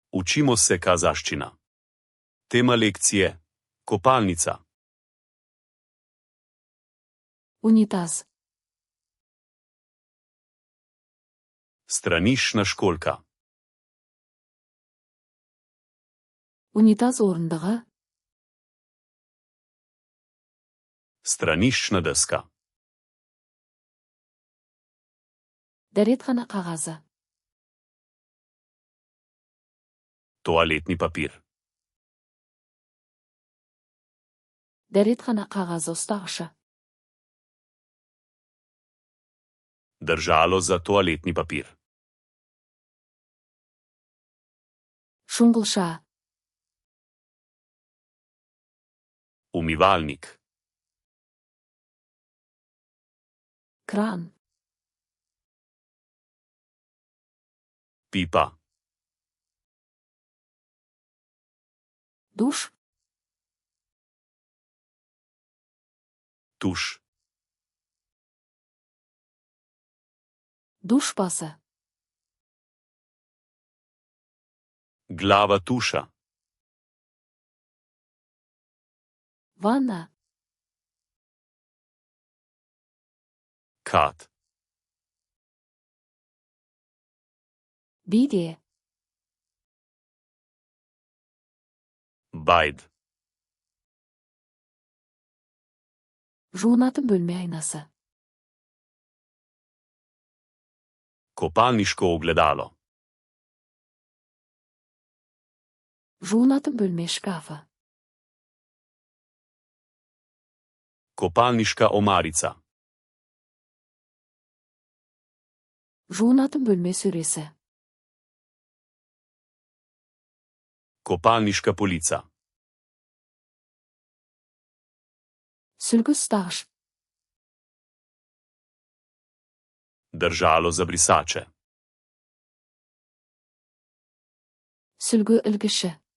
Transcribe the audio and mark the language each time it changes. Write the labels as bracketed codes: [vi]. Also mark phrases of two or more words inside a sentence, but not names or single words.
[sl] Učimo se kazaščina. Tema lekcije: kopalnica. [kk] Унитаз. [sl] Stranišna školjka. [kk] Унитаз орындығы. [sl] Straniščna deska. [kk] Дәретхана қағазы. [sl] Toaletni papir. [kk] Дәретхана қағазы ұстағышы. [sl] Držalo za toaletni papir. [kk] Шұңғылша. [sl] Umivalnik. [kk] Кран. [sl] Pipa. [kk] Душ. [sl] Tuš. [kk] Душ басы. [sl] Glava tuša. [kk] Ванна. [sl] Kat. [kk] Биде. [sl] Bajd. [kk] Жуынатын бөлме айнасы. [sl] Kopalniško ogledalo. [kk] Жуынатын бөлме шкафы. [sl] Kopalniška omarica. [kk] Жуынатын бөлме сөресі. [sl] Kopalniška polica. [kk] Сүлгі ұстағыш. [sl] Držalo za brisače. [kk] Сүлгі ілгіші.